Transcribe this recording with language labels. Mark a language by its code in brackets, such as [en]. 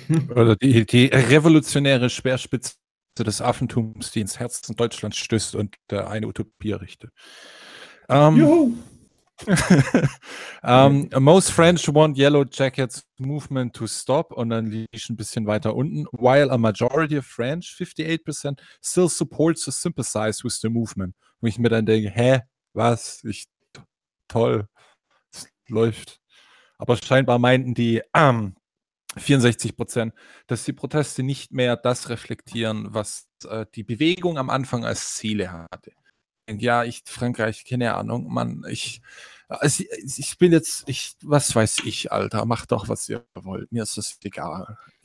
[de] Oder die revolutionäre Speerspitze des Affentums, die ins Herz von Deutschland stößt und eine Utopie richtet. [en] Most French want Yellow Jackets movement to stop, [de] und dann liege ich ein bisschen weiter unten. [en] While a majority of French, 58%, still supports or sympathize with the movement. [de] Und ich mir dann denke, toll, es läuft. Aber scheinbar meinten die 64%, dass die Proteste nicht mehr das reflektieren, was die Bewegung am Anfang als Ziele hatte. Ja, ich, Frankreich, keine Ahnung, Mann, ich bin jetzt, was weiß ich, Alter, macht doch, was ihr wollt, mir ist das egal.